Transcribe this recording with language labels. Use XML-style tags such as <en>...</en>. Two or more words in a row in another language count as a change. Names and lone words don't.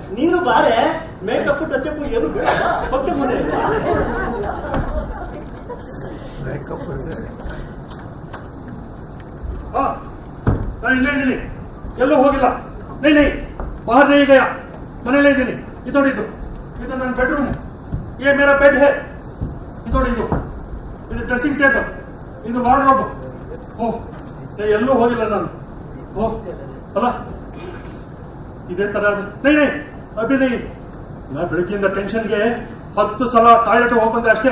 <kn>ನೀನು ಬಾರೆ,</kn> <en>makeup touchup</en> <kn>ಏನು ಬೇಡ, ಪಕ್ಕ ಮನೆ ನಾನು ಇಲ್ಲೇ ಇದ್ದೀನಿ, ಎಲ್ಲೂ ಹೋಗಿಲ್ಲ.</kn> <hi>नहीं नहीं बाहर नहीं गया,</hi> <kn>ಮನೆಯಲ್ಲೇ ಇದ್ದೀನಿ. ಇದು ನನ್ನ ಬೆಡ್ರೂಮ್.</kn> <hi>ये मेरा बेड है.</hi> <kn>ಇದು</kn> <en>dressing table,</en> <kn>ಇದು ವಾರ್ಡ್ರೋಬ್. ಎಲ್ಲೂ ಹೋಗಿಲ್ಲ ನಾನು. ಅಲ್ಲ ಇದೇ ತರ</kn> <hi>नहीं नहीं अभी नहीं.</hi> <kn>ನಾ ಬೆಳಗ್ಗೆಯಿಂದ ಟೆನ್ಷನ್ಗೆ 10 ಸಲ ಟಾಯ್ಲೆಟ್ ಹೋಗ್ಬಂದೆ ಅಷ್ಟೇ.</kn>